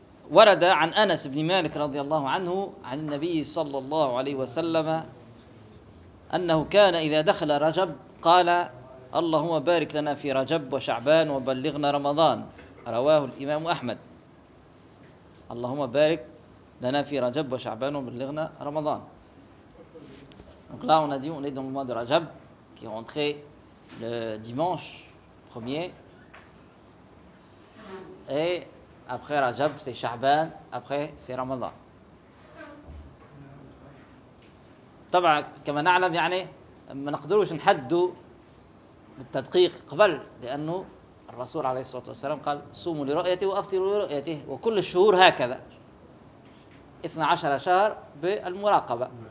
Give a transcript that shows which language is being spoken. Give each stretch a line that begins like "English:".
Arabic: ورد عن أنس بن مالك رضي الله عنه عن النبي صلى الله عليه وسلم أنه كان إذا دخل رجب قال: اللهم بارك لنا في رجب وشعبان وبلغنا رمضان. رواه الإمام أحمد. اللهم بارك لنا في رجب وشعبان وبلغنا رمضان.
French: Donc là, on a dit, on est dans le mois de Rajab, qui est rentré le dimanche premier. Et après Rajab, c'est Sha'ban, après c'est Ramadan.
Arabic: طبعا كما نعلم يعني ما نقدروش نحدوا بالتدقيق قبل، لأنه الرسول عليه الصلاة والسلام قال: صوموا لرؤيته وأفطروا لرؤيته، وكل الشهور هكذا 12 شهر بالمراقبة.